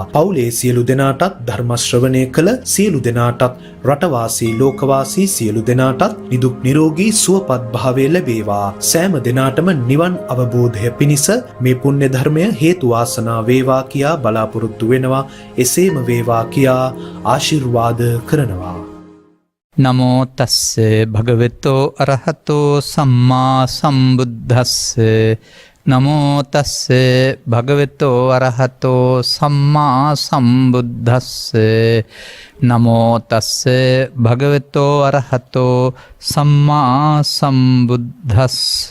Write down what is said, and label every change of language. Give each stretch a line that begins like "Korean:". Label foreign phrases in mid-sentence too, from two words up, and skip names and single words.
Sinhala: පවුලේ සියලු දෙනාටත් ධර්ම ශ්‍රවණය කළ සියලු දෙනාටත් රටවාසී ලෝකවාසී සියලු දෙනාටත් නිදුක් නිරෝගී සුවපත් භාවය ලැබේවා. සෑම දෙනාටම නිවන් අවබෝධය පිණිස මේ පුණ්‍ය ධර්මය හේතු වාසනා වේවා කියා බලාපොරොත්තු වෙනවා. එසේම වේවා කියා ආශිර්වාද කරනවා.
Pali: නමෝ තස්ස භගවතෝ අරහතෝ සම්මා සම්බුද්දස්ස. නමෝ තස්ස භගවතෝ අරහතෝ සම්මා සම්බුද්දස්ස. නමෝ තස්ස භගවතෝ අරහතෝ සම්මා සම්බුද්දස්ස.